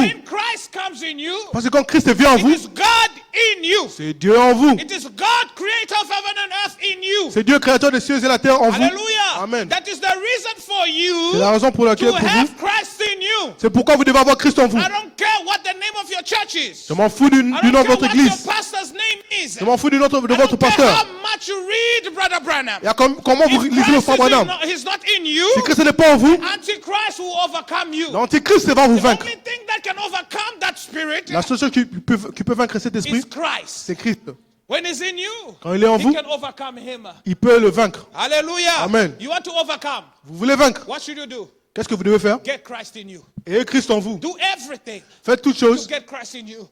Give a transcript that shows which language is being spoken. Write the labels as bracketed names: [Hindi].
[English] when Christ comes in you, [French] Parce que quand Christ vient en [English] it [French] vous, [English] is God in you. [French] c'est Dieu en vous. [English] It is God, creator of heaven and earth, in you. [French] C'est Dieu créateur des cieux et la terre en vous. [English] Hallelujah. [French] Amen. [English] That is the reason for [French] C'est la [English] you [French] raison pour laquelle [English] to [French] pour [English] have [French] vous, [English] Christ in you. [French] c'est pourquoi vous devez avoir Christ en vous. [English] I don't care what the name of your church is. [French] Je m'en fous du [English] I [French] nom [English] don't [French] de [English] care [French] votre [English] what your [French] église. [English] pastor's name is. [French] Je m'en fous du nom de [English] I [French] votre [English] don't care [French] pasteur. [English] how much you read, Brother Branham. [French] Et comment vous [English] If [French] lisez le [English] Christ [French] frère [English] is [French] Branham. [English] he's not in you, [French] Si Christ n'est pas en vous, [English] Antichrist will overcome you. [French] l'antichrist va vous [English] The [French] vaincre. [English] only thing that can overcome that spirit [French] La seule chose qui peut vaincre cet [English] is [French] esprit, [English] Christ. [French] c'est Christ. [English] When he's in you, [French] Quand il est en [English] he [French] vous, [English] can overcome him. [French] il peut le vaincre. [English] Hallelujah. [French] Amen. [English] You want to overcome. [French] Vous voulez vaincre? [English] What should you do? [French] Qu'est-ce que vous devez faire? [English] Get Christ in you. [French] Ayez Christ en vous. [English] Do everything [French] Faites toutes [English] to [French] choses [English] get Christ in you.